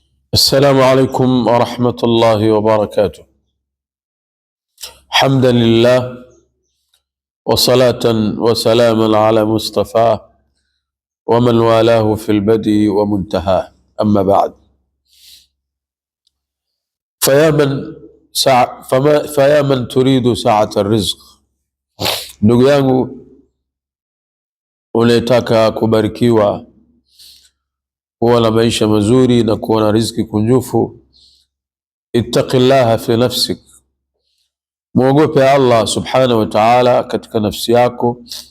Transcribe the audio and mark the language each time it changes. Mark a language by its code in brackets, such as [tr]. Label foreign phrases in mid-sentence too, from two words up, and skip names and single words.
[ar] السلام عليكم ورحمة الله وبركاته. حمدا لله وصلاة وسلاما على مصطفى ومن والاه في البدء ومنتهاه، أما بعد. فيا من تريد سعة الرزق. [sw] Ndugu yangu unayetaka kubarikiwa, kuwa na maisha mazuri na kuwa na riziki kunjufu, [ar] اتق الله في نفسك, [sw] muogope Allah [ar] سبحانه وتعالى [sw] katika nafsi yako.